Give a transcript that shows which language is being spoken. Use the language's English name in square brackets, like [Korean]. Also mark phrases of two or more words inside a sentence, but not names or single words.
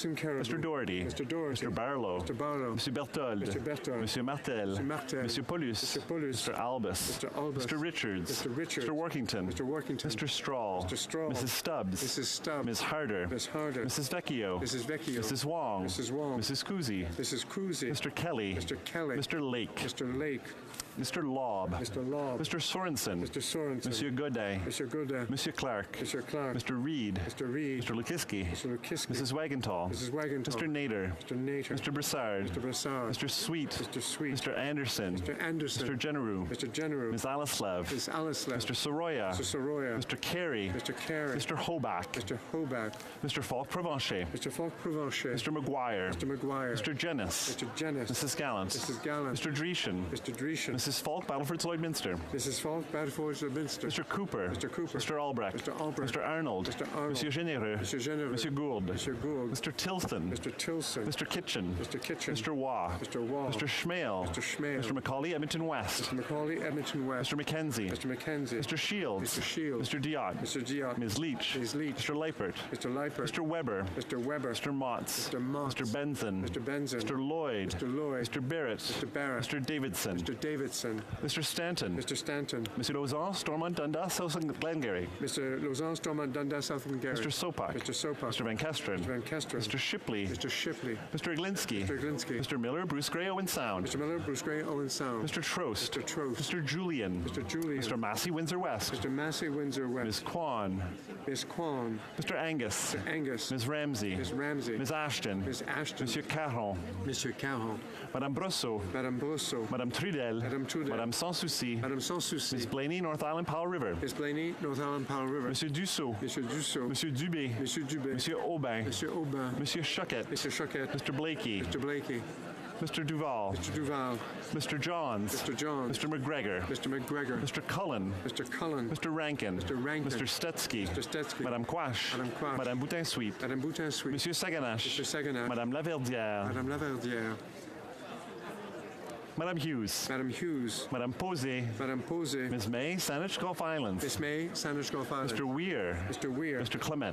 [English] Mr. Doherty. Mr. Barlow. Mr. Berthold. Mr. Martel. Mr. Paulus. Mr. Albus. Mr. Richards. Mr. Workington. Mr. Strahl. Mrs. Stubbs. Ms. Harder. Mrs. Vecchio. Mrs. Wong. Mrs. Kuzi. Mr. Kelly. Mr. Lake. Mr. Laub. Mr. Laub. Mr. Sorensen. Mr. Sorensen. Monsieur Godet. Monsieur Godet. Monsieur Clark. Monsieur Clark. Mr. Reed. Mr. Reed. Mr. Lukiski. Mr. Lukiski. Mrs. Wagenthal. Mrs. Wagenthal. Mr. Nader. Mr. Nader. Mr. Broussard. Mr. Broussard. Mr. Sweet. Mr. Sweet. Mr. Anderson. Mr. Anderson. Mr. Generou. Mr. Generou. Ms. Alislev. Ms. Alislev. Mr. Soroya. Mr. Soroya. Mr. Carey. Mr. Carey. Mr. Hoback. Mr. Hoback. Mr. Falk Provencher. Mr. Falk Provencher. Mr. McGuire. Mr. McGuire. Mr. Jennis. Mr. Jennis. Mrs. Gallant. Mrs. Gallant. Mr. Dreeshen. Mr. Dreeshen. Mrs. Falk Battleford Lloydminster. Mrs. Falk Battleford Lloydminster. Mr. Cooper. Mr. Cooper. Mr. Albrecht. Mr. Albrecht. Mr. Arnold. Mr. Arnold. Monsieur Généreux. Monsieur Généreux. Monsieur Gould. Monsieur Gould. Mr. Tilson. Mr. Tilson. Mr. Kitchen. Mr. Kitchen. Mr. Waugh. Mr. Waugh. Mr. Schmale. Mr. Schmale. Mr. Macaulay, Edmonton West. Mr. Macaulay, Edmonton West. Mr. Mackenzie. Mr. Mackenzie. Mr. Shields. Mr. Shields. Mr. Diot. Mr. Diot. Ms. Leach. Ms. Leach. Mr. Leipert. Mr. Leipert. Mr. Weber. Mr. Weber. Mr. Motz. Mr. Motz. Mr. Benson. Mr. Benson. Mr. Lloyd. Mr. Lloyd. Mr. Barrett. Mr. Barrett. Mr. Davidson. Mr. Davidson. Mr. Stanton. Mr. Stanton. Mr. Lausanne, Stormont, Dundas, South Glengarry. Mr. Lausanne, Stormont, Dundas, South Glengarry. Mr. Sopak. Mr. Sopak. Mr. Van Kesteren. Mr. Van Kesteren. Mr. Shipley. Mr. Shipley. Mr. Iglinski. Mr. Iglinski. Mr. Miller, Bruce Gray, Owen Sound. Mr. Miller, Bruce Gray, Owen Sound. Mr. Trost. Mr. Trost. Mr. Julian. Mr. Julian. Mr. Massey, Windsor West. Mr. Massey, Windsor West. Ms. Kwan. Miss Kwan. Mr. Angus. Mr. Angus. Ms. Ramsey. Ms. Ramsey. Ms. Ashton. Ms. Ashton. Monsieur Caron. Monsieur Caron. Madame Brosseau. Madame Brosseau. Madame Trudel. Madame Trudel. Madame Sans Souci. Madame Sans Souci. Ms. Blaney, North Island, Powell River. Miss Blaney, North Island, Powell River. Monsieur Dussault. Monsieur Dussault. Monsieur Dubé. Monsieur Dubé. Monsieur Aubin. Monsieur Aubin. Monsieur Choquette. Monsieur Choquette. Mr. Blakey. Mr. Blakey. Mr. Duval. Mr. Duval. Mr. Johns. Mr. Johns. Mr. McGregor. Mr. McGregor. Mr. Cullen. Mr. Cullen. Mr. Rankin. Mr. Rankin. Mr. Stetsky. Mr. Stetsky. Madame Quash. Madame Quash. Madame Boutin-Sweet. Madame Boutin-Sweet. Monsieur Saganache. Mr. Saganache. Madame Laverdière. Madame Laverdière. Madame Hughes. Madame Hughes. Madame Posey. Madame Posey. Ms. May, Saanich Gulf Islands. Miss May, Saanich Gulf Islands. Mr. Weir. Mr. Weir. Mr. Clement.